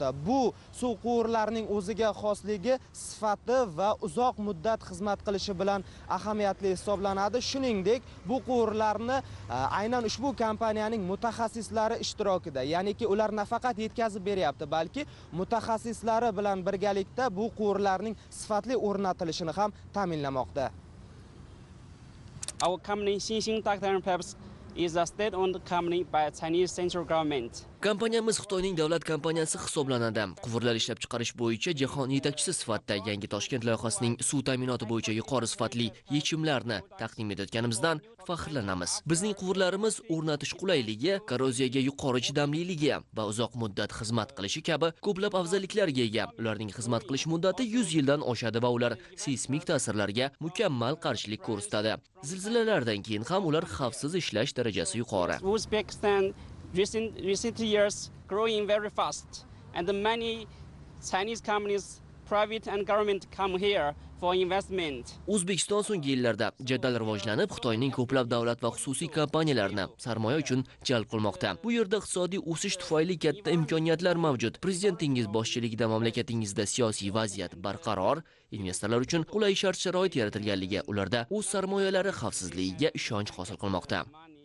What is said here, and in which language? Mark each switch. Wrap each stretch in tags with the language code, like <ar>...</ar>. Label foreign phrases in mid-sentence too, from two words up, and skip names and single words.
<uz>Bu suv quvurlarining o'ziga xosligi, sifati va uzoq muddat xizmat qilishi bilan ahamiyatli hisoblanadi. Shuningdek, bu quvurlarni aynan ushbu kompaniyaning mutaxassislari ishtirokida, ya'niki ular nafaqat yetkazib beryapti, balki mutaxassislari bilan birgalikda bu quvurlarning sifatli o'rnatilishini ham ta'minlamoqda.</uz> <en>Our company Xinxing Ductile Pipes is a state-owned company by Chinese central government.</en> <uz>Kompaniyamiz Xitoyning davlat kompaniyasi hisoblanadi. Quvurlar ishlab chiqarish bo'yicha jahon yetakchisi sifatida Yangi Toshkent loyihasining suv ta'minoti bo'yicha yuqori sifatli yechimlarni taqdim etayotganimizdan faxrlanamiz. Bizning quvurlarimiz o'rnatish qulayligi, korroziyaga yuqori chidamliligi va uzoq muddat xizmat qilishi kabi ko'plab afzalliklarga ega. Ularning xizmat qilish muddati 100 yildan oshadi va ular seysmik ta'sirlarga mukammal qarshilik ko'rsatadi. Zilzilalardan keyin ham ular xavfsiz ishlash darajasi yuqori.</uz> <en>Uzbekistan recent years growing very fast, and many Chinese companies, private and government come here for investment.</en> <uz>O'zbekiston so'nggi yillarda jadal rivojlanib, Xitoyning ko'plab davlat va xususiy kompaniyalarini sarmoya uchun jalb qilmoqda. Bu yerda iqtisodiy o'sish tufayli katta imkoniyatlar mavjud. Prezidentingiz boshchiligida mamlakatingizda siyosiy vaziyat barqaror, investorlar uchun qulay shart-sharoit yaratilganligi ularda o'z sarmoyalari xavfsizligiga ishonch hosil qilmoqda.</uz>